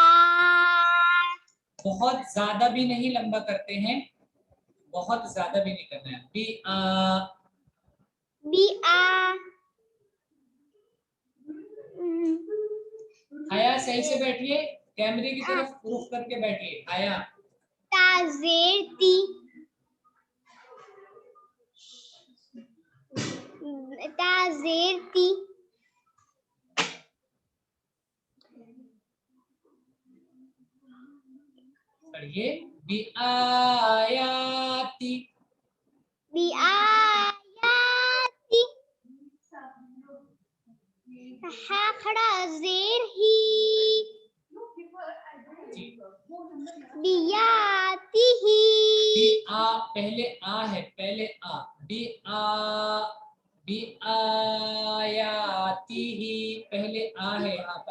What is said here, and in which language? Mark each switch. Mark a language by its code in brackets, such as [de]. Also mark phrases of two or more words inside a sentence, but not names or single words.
[ur] बहुत ज्यादा भी नहीं लंबा करते हैं, बहुत ज्यादा भी नहीं करना है। [ar] बी बी आ। [ur] आया सही से बैठिए, कैमरे की तरफ रुख करके बैठिए। [ar] आया ताजेर ती ताजेर ती। [ur] पढ़िए। [ar] बी आयाती। बी आयाती। [ur] हा खड़ा जेर ही जी। [ar] बियाती ही। [ur] बी आ पहले आ है, पहले आ। बी आयाती ही पहले आ है यहाँ पर,